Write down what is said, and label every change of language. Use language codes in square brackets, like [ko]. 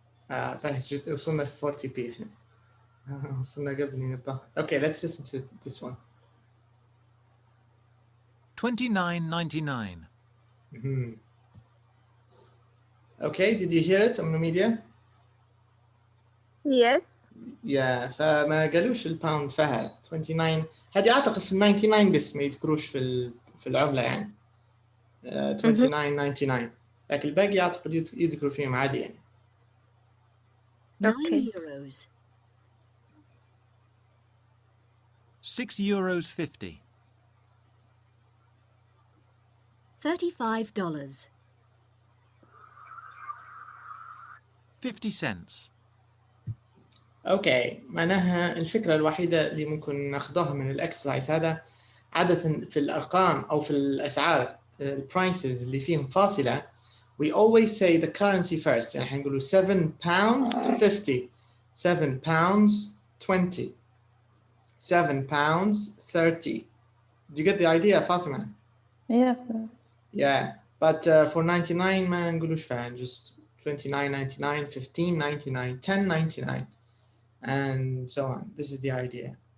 [ar] بهجت وصلنا في 40p احنا. وصلنا قبل نبه. [en] Okay, let's listen to this one. $29.99. Okay, did you hear it on the media? Yes. [ar] Yeah, فما قالوش الباوند فهد 29. هذه اعتقد في 99 بس ما يذكروش في العملة يعني. [en] 29.99. [ar] لكن الباقي اعتقد يذكروا فيهم عادي يعني. [en] 9 euros. €6.50. $35. 50 cents. [ar] اوكي معناها الفكرة الوحيدة اللي ممكن ناخذوها من الاكسرسايز هذا عادة في الارقام او في الاسعار البرايسز اللي فيهم فاصلة [en] we always say the currency first. [ar] يعني حنقولوا [en] 7 pounds 50, 7 pounds 20, 7 pounds 30. Do you get the idea, Fatima? Yeah. Yeah, but for 99 [ar] ما نقولوش فعلا, [en] just 29.99, 15.99, 10.99, and so on. This is the idea.